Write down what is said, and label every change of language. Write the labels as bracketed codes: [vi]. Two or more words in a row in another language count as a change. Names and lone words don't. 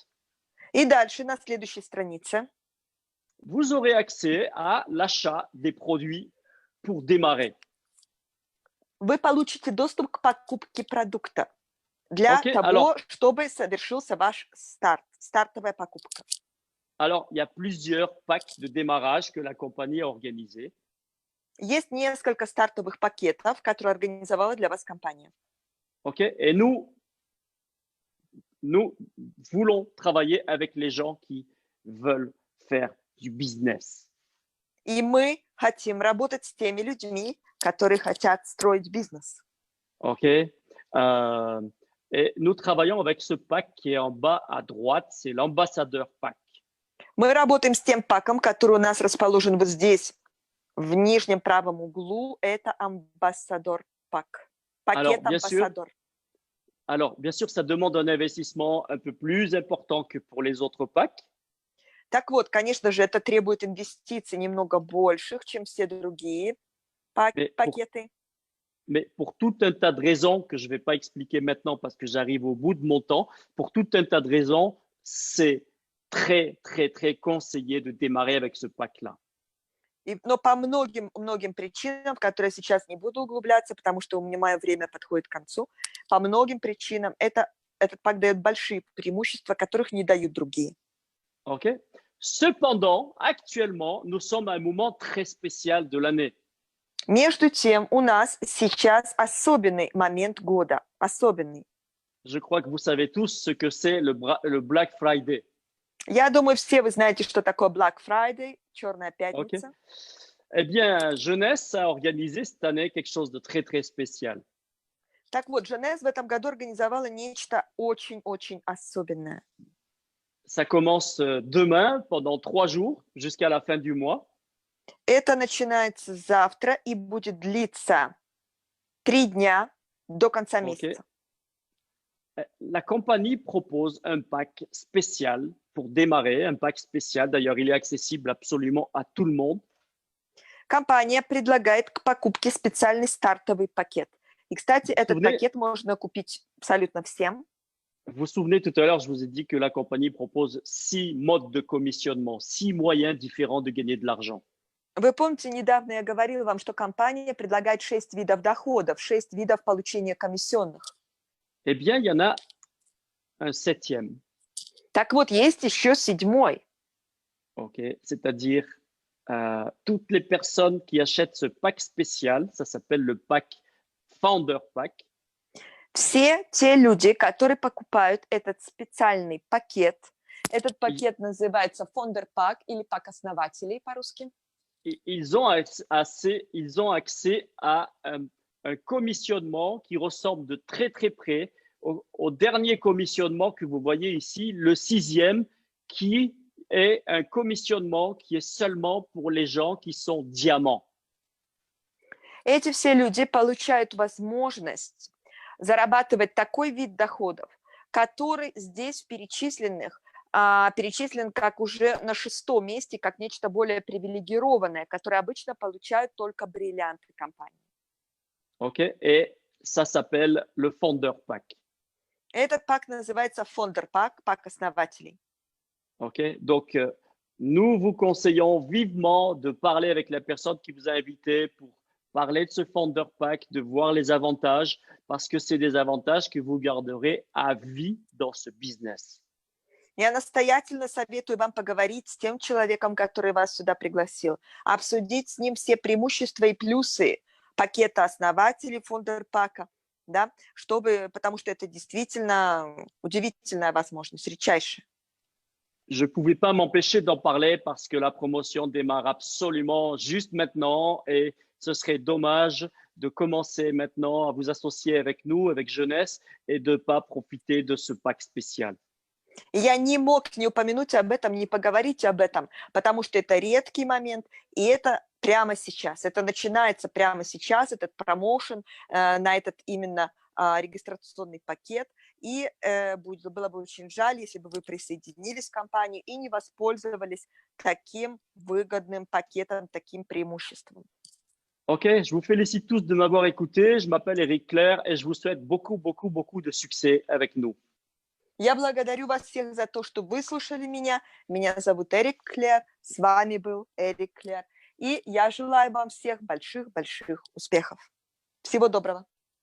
[ru] и дальше на следующей странице [fr] vous aurez accès à l'achat des produits pour démarrer. [ru] Вы получите доступ к покупке продукта для того, чтобы совершился ваш стартовая покупка. [fr] Alors, il y a plusieurs packs de démarrage que la compagnie a organisés. [ru] Есть несколько стартовых пакетов, которые организовала для вас компания. [fr] OK? Et nous voulons travailler avec les gens qui veulent faire du business. [ru] И мы хотим работать с теми людьми, которые хотят строить бизнес. [fr] OK? Et nous travaillons avec ce pack qui est en bas à droite, c'est l'ambassadeur pack. [ru] Мы работаем с тем паком, который у нас расположен вот здесь, в нижнем правом углу. Это амбассадор пак. Пакет амбассадор. [fr] Alors, bien sûr, ça demande un investissement un peu plus important que pour les autres packs. [ru] Так вот, конечно же, это требует инвестиций немного больших, чем все другие пакеты. [fr] Mais pour tout un tas de raisons que je ne vais pas expliquer maintenant parce que j'arrive au bout de mon temps, pour tout un tas de raisons, c'est très, très, très conseillé de démarrer avec ce pack-là. [ru] Но по многим причинам, в которые я сейчас не буду углубляться, потому что у меня мое время подходит к концу, по многим причинам этот пак дает большие преимущества, которых не дают другие. [fr] OK. Cependant, actuellement, nous sommes à un moment très spécial de l'année. [ru] Между тем, у нас сейчас особенный момент года. Особенный. [fr] Je crois que vous savez tous ce que c'est le Black Friday. [ru] Я думаю, все вы знаете, что такое Black Friday, Черная пятница. [fr] Okay. Eh bien, Jeunesse a organisé cette année quelque chose de très, très spécial. [ru] Так вот, Jeunesse в этом году организовала нечто очень-очень особенное. [fr] Ça commence demain pendant 3 jours jusqu'à la fin du mois. Это начинается завтра и будет длиться 3 дня до конца месяца. La compagnie propose un pack spécial pour démarrer, un pack spécial. D'ailleurs, il est accessible absolument à tout le monde. [ru] Компания предлагает к покупке специальный стартовый пакет. И, кстати, этот пакет можно купить абсолютно всем. [fr] Vous vous souvenez, tout à l'heure, je vous ai dit que la compagnie propose 6 modes de commissionnement, 6 moyens différents de gagner de l'argent. [ru] Вы помните, недавно я говорила вам, что компания предлагает 6 видов доходов, 6 видов получения комиссионных. [fr] Eh bien, il y en a un septième. [ru] Так вот, есть еще 7. [fr] Okay? C'est-à-dire toutes les personnes qui achètent ce pack spécial, ça s'appelle le pack Founder Pack. [ru] Все те люди, которые покупают этот специальный пакет, этот пакет называется Founder Pack или пак основателей по-русски. [fr] Ils ont accès à un commissionnement qui ressemble de très très près au dernier commissionnement que vous voyez ici, le 6e, qui est un commissionnement qui est seulement pour les gens qui sont diamants. [ru] Эти все люди получают возможность зарабатывать такой вид доходов, который здесь перечислен как уже на 6-м месте, как нечто более привилегированное, которое обычно получают только бриллианты компании. [fr] Okay? Et ça s'appelle le Founder Pack. [ru] Этот пак называется Founder Pack, пак основателей. [fr] Okay? Donc, nous vous conseillons vivement de parler avec la personne qui vous a invité pour parler de ce Founder Pack, de voir les avantages, parce que c'est des avantages que vous garderez à vie dans ce business. [ru] Я настоятельно советую вам поговорить с тем человеком, который вас сюда пригласил, обсудить с ним все преимущества и плюсы пакета основателей Founder Pack, да, потому что это действительно удивительная возможность, редчайшая. [fr] Je ne pouvais pas m'empêcher d'en parler parce que la promotion démarre absolument juste maintenant et ce serait dommage de commencer maintenant à vous associer avec nous, avec Jeunesse, et de ne pas profiter de ce pack spécial. [ru] И я не мог не упомянуть об этом, не поговорить об этом, потому что это редкий момент, и это прямо сейчас. Это начинается прямо сейчас, этот промоушен на этот именно регистрационный пакет. И было бы очень жаль, если бы вы присоединились к компании и не воспользовались таким выгодным пакетом, таким преимуществом. [fr] Ok, je vous félicite tous de m'avoir écouté. Je m'appelle Eric Clair et je vous souhaite beaucoup de succès avec nous. [ru] Я благодарю вас всех за то, что выслушали меня. Меня зовут Эрик Клер, с вами был Эрик Клер. И я желаю вам всех больших-больших успехов. Всего доброго.